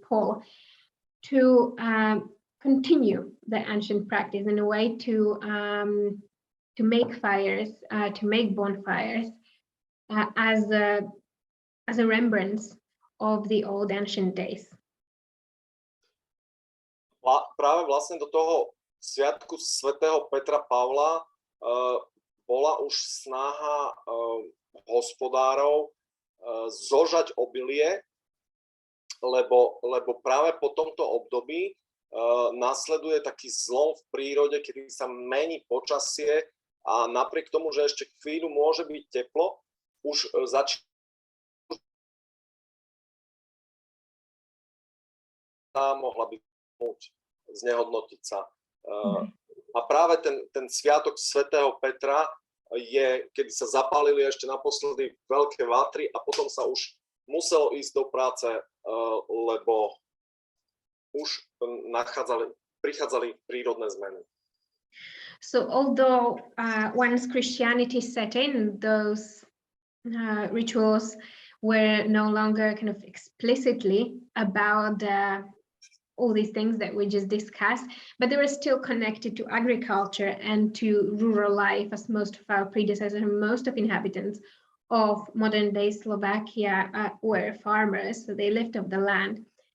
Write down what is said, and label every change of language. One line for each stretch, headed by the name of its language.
English: Paul, to continue the ancient practice in a way to make fires, to make bonfires as a remembrance of the old ancient days.
Slovak: Práve vlastne do toho sviatku svätého Petra Pavla bola už snaha hospodárov zožať obilie, lebo práve po tomto období nasleduje taký zlom v prírode, kedy sa mení počasie a napriek tomu, že ešte chvíľu môže byť teplo, už mohla byť znehodnotiť sa. A práve ten sviatok svätého Petra je, kedy sa zapálili ešte naposledy veľké vatry a potom sa už muselo ísť do práce, lebo už prichádzali prírodné zmeny.
English: So although once Christianity set in, those rituals were no longer kind of explicitly about all these things that we just discussed, but they were still connected to agriculture and to rural life, as most of our predecessors and most of inhabitants of modern day Slovakia were farmers, so they lived off the land.